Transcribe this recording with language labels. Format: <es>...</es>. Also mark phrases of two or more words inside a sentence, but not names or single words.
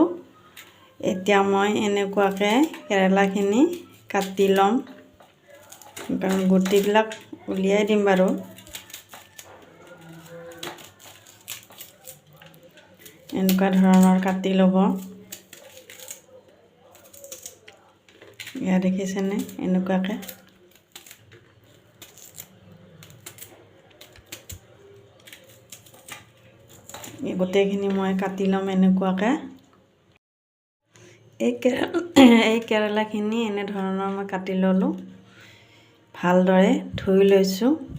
<as>এতিয়া মই এনেকুৱাকৈ কেৰেলাখিনি কাটি লম, গুটিবিলাক উলিয়াই দিম বাৰু। এনেকুৱা ধৰণৰ কাটি লব। या দেখিছেনে এনেকুৱাকে এই গোটেইখিনি মই কাটি লম এনেকুৱাকে। এই কেৰেলাখিনি এনে ধৰণৰ মই কাটি ললো, ভালদৰে ধুই লৈছো।</as>